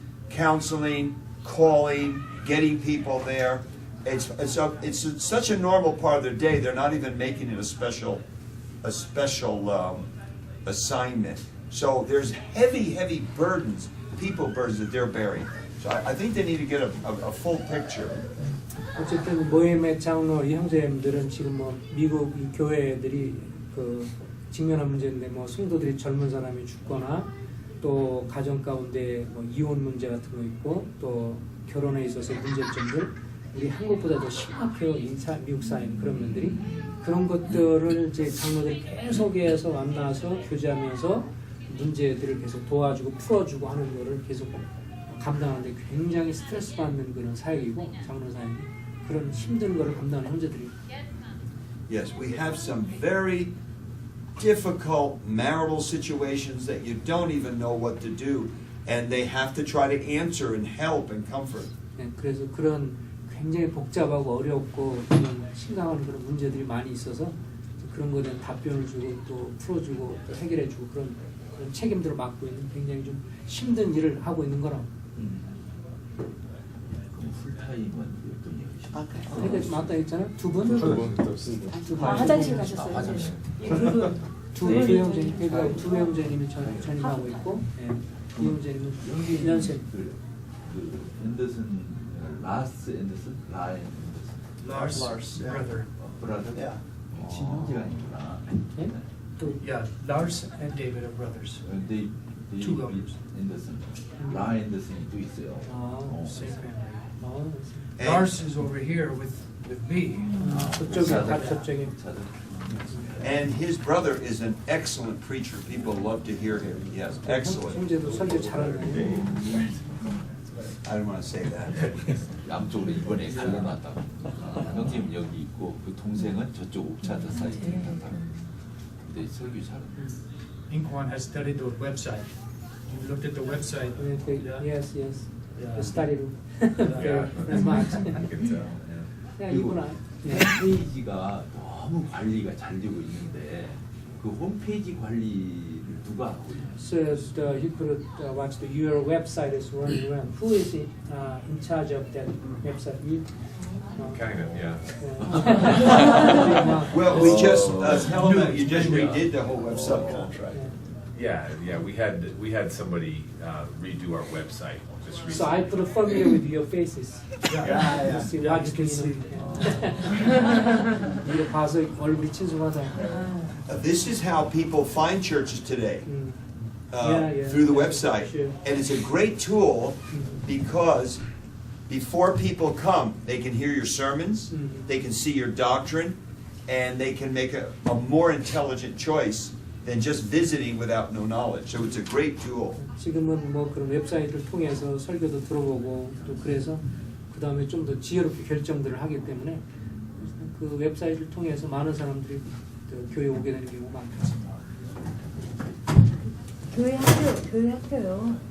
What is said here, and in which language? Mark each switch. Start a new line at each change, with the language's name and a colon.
English: Counseling, calling, getting people there. It's such a normal part of their day, they're not even making it a special assignment. So there's heavy burdens, people burdens that they're bearing. So I think they need to get a full picture.
Korean: 어쨌든 모임의 장로 이 형제님들은 지금 뭐 미국 이 교회들이 그 직면한 문제인데 뭐 성도들이 젊은 사람이 죽거나 또 가정 가운데 뭐 이혼 문제 같은 거 있고 또 결혼에 있어서 문제점들 우리 한국보다 더 심각해요. 미국 사회는 그런 면들이 그런 것들을 이제 장로들이 계속해서 만나서 교제하면서 문제들을 계속 도와주고 풀어주고 하는 거를 계속 감당하는데 굉장히 스트레스 받는 그런 사역이고 장로 사역이 그런 힘든 거를 감당하는 형제들이.
English: Yes, we have some very difficult marital situations that you don't even know what to do, and they have to try to answer and help and comfort.
Korean: 네, 그래서 그런 굉장히 복잡하고 어렵고 그런 심각한 그런 문제들이 많이 있어서 그런 거에 대한 답변을 주고 또 풀어주고 또 해결해주고 그런 책임들을 맡고 있는 굉장히 좀 힘든 일을 하고 있는 거라고. 그럼 풀타임은 어떤 얘기시죠? 그러니까 맞다 했잖아. 두 분? 화장실 가셨어요. 화장실. 두 형제님, 그러니까 두 형제님이 전임하고 있고, 이 형제님은 연세. 그 앤더슨, 라스 앤더슨, 라 앤더슨.
English: Lars, brother.
Korean: 브라더?
English: Yeah.
Korean: 친형제가 아니구나. 네? 또
English: Yeah, Lars and David are brothers. Two brothers.
Korean: 앤더슨, 라 앤더슨이 또 있어요.
English: Same family. 아, Lars is over here with me.
Korean: 저쪽에 저쪽에.
English: And his brother is an excellent preacher. People love to hear him. Yes, excellent.
Korean: 형제도 설교 잘하는데.
English: I don't want to say that.
Korean: 양쪽으로 이번에 갈라놨다고. 형님 여기 있고 그 동생은 저쪽 옥차드 사이트에 있다고. 근데 설교 잘하는.
English: Inquan has studied the website. You looked at the website. Yes. Yeah. The study room. Yeah. That's much. I can tell.
Korean: 야 그리고 이구나. 홈페이지가 너무 관리가 잘 되고 있는데 그 홈페이지 관리를 누가 하고 있나요?
English: So you could watch your website is running around. Who is in charge of that website? You? Kind of, yeah. Well, we just tell them that you just redid the whole website. Subcontract. Yeah. We had somebody redo our website just recently. So I put a familiar with your faces. Yeah. See, Yeah, watch you can see.
Korean: 이거 봐서 얼굴이 친숙하다.
English: This is how people find churches today. through the website. And it's a great tool because before people come, they can hear your sermons, they can see your doctrine, and they can make a more intelligent choice than just visiting without no knowledge. So it's a great tool.
Korean: 지금은 뭐 그런 웹사이트를 통해서 설교도 들어보고 또 그래서 그 다음에 좀 더 지혜롭게 결정들을 하기 때문에 그 웹사이트를 통해서 많은 사람들이 교회 오게 되는 경우가 많습니다. 교회 학교요.